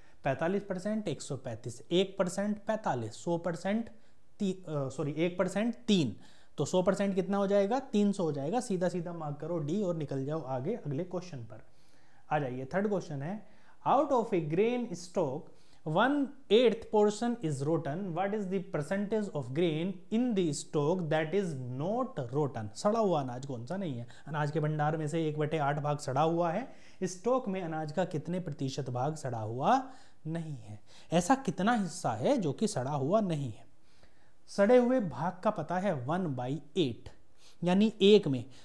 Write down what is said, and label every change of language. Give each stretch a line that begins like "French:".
Hindi: 45% 135, 1% 45, 100% 1% 3, तो 100% कितना हो जाएगा? 300 हो जाएगा। सीधा सीधा मार्क करो डी और निकल जाओ आगे अगले क्वेश्चन पर। आ जाइए, थर्ड क्वेश्चन है,
English: Out of a grain stock 1/8 portion is rotten. What is the percentage of grain in the stock that is not rotten?
Hindi: सड़ा हुआ अनाज कौन सा नहीं है? अनाज के भंडार में से 1/8 भाग सड़ा हुआ है। स्टॉक में अनाज का कितने प्रतिशत भाग सड़ा हुआ नहीं है? ऐसा कितना हिस्सा है जो कि सड़ा हुआ नहीं है? सड़े हुए भाग का पता है 1/8, यानी एक में।